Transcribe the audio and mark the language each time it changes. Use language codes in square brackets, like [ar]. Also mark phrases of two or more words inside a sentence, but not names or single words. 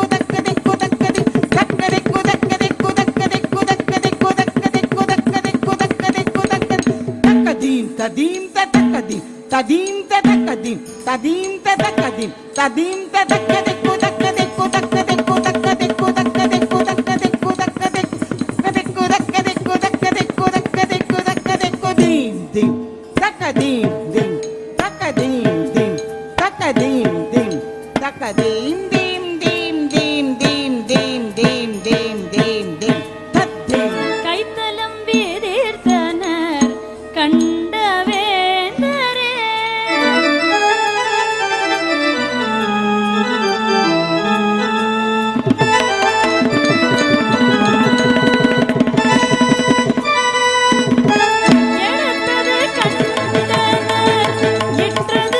[ta] takadeko takadeko takadeko takadeko takadeko takadeko takadeko takadeko takadeko takadim tadim tatakadim tadim tatakadim tadim tatakadim tadim tatakadeko takadeko takadeko takadeko takadeko takadeko takadeko takadeko takadeko takadeko takadeko dim dim takadim dim takadim dim takadim dim takadim dim dim dim dim dim dim dim dim dim tadim கைத்தலம் வீரீர்த்தனர் கண்ட வேந்தரே எடுத்தது கண்டனர் இற்றது